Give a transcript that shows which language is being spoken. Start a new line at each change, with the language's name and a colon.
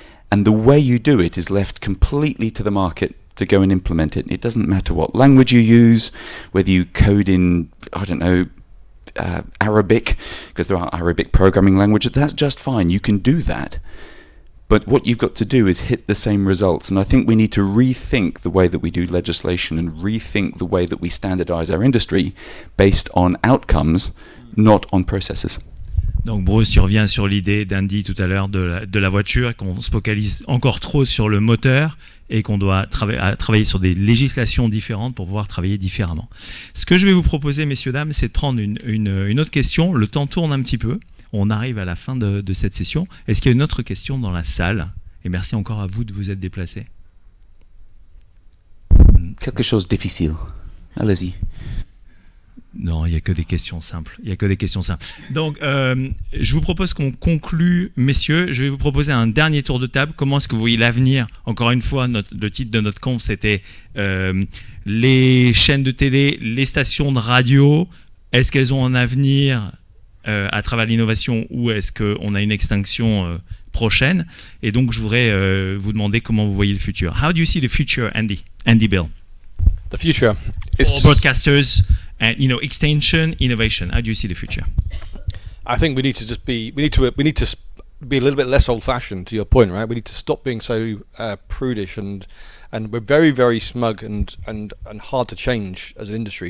English: And the way you do it is left completely to the market to go and implement it. It doesn't matter what language you use, whether you code in, I don't know, Arabic, because there are Arabic programming languages, that's just fine. You can do that. But what you've got to do is hit the same results. And I think we need to rethink the way that we do legislation and rethink the way that we standardize our industry based on outcomes, not on processes.
French: Donc Bruce, tu reviens sur l'idée d'Andy tout à l'heure de la voiture, qu'on se focalise encore trop sur le moteur et qu'on doit travailler sur des législations différentes pour pouvoir travailler différemment. Ce que je vais vous proposer, messieurs, dames, c'est de prendre une autre question. Le temps tourne un petit peu. On arrive à la fin de cette session. Est-ce qu'il y a une autre question dans la salle? Et merci encore à vous de vous être déplacés. Quelque chose de difficile. Allez-y. Non, il n'y a que des questions simples. Donc, je vous propose qu'on conclue, messieurs. Je vais vous proposer un dernier tour de table. Comment est-ce que vous voyez l'avenir? Encore une fois, le titre de notre conf, c'était les chaînes de télé, les stations de radio. Est-ce qu'elles ont un avenir à travers l'innovation, ou est-ce qu'on a une extinction prochaine? Et donc, je voudrais vous demander comment vous voyez le futur.
English: How do you see the future, Andy? Andy Bill. The future is for broadcasters. And extension, innovation. How do you see the future? I think we need to be a little bit less old-fashioned. To your point, right? We need to stop being so prudish, and we're very, very smug and hard to change as an industry.